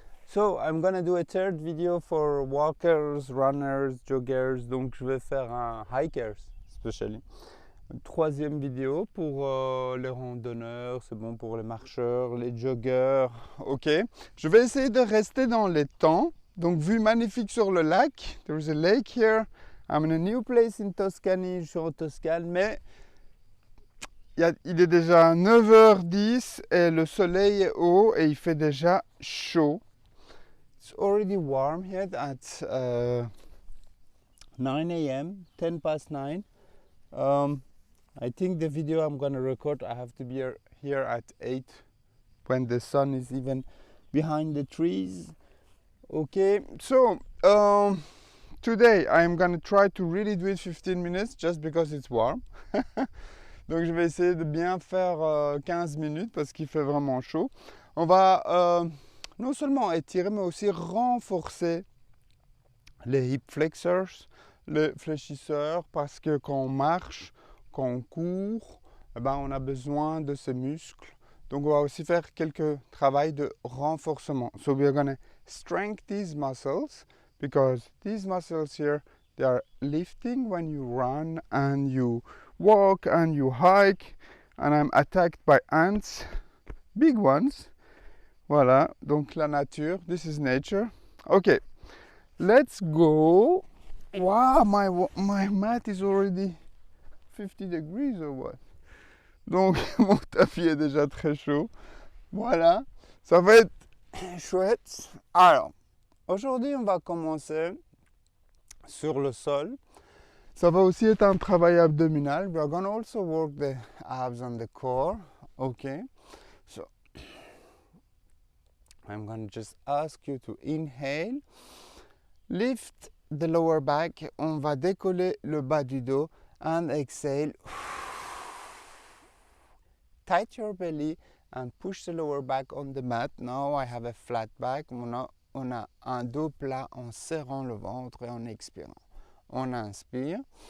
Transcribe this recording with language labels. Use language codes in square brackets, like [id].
[en] So, I'm gonna do a third video for walkers, runners, joggers. [fr] Donc, je vais faire un [en] hikers, especially. [fr] Une troisième vidéo pour les randonneurs, c'est bon pour les marcheurs, les joggers. Ok. Je vais essayer de rester dans les temps. Donc, vue magnifique sur le lac. [en] There's a lake here. I'm in a new place in Tuscany. [fr] Je suis en Toscane, mais il est déjà 9h10 et le soleil est haut et il fait déjà chaud. [en] It's already warm here at 9 a.m., 10 past 9. I think the video I'm gonna record, I have to be here at 8 when the sun is even behind the trees. Okay, so today I'm gonna try to really do it 15 minutes just because it's warm. [fr] Donc je vais essayer de bien faire 15 minutes parce qu'il fait vraiment chaud. On va non seulement étirer mais aussi renforcer les hip flexors, les fléchisseurs, parce que quand on marche, quand on court, eh ben, on a besoin de ces muscles. Donc on va aussi faire quelques travaux de renforcement. [en] So we are going to strengthen these muscles because these muscles here, they are lifting when you run and you walk and you hike. And I'm attacked by ants, big ones. [fr] Voilà, donc la nature, [en] this is nature. Okay, let's go. Wow, my mat is already 50 degrees or what? [fr] Donc mon tapis est déjà très chaud. Voilà, ça va être chouette. Alors, aujourd'hui on va commencer sur le sol. Ça va aussi être un travail abdominal. [en] We are going to also work the abs on the core. Okay, so I'm going to just ask you to inhale. Lift the lower back. [fr] On va décoller le bas du dos. [en] And exhale. Tight your belly and push the lower back on the mat. Now I have a flat back. [fr] On a un dos plat en serrant le ventre et en expirant. On inspire.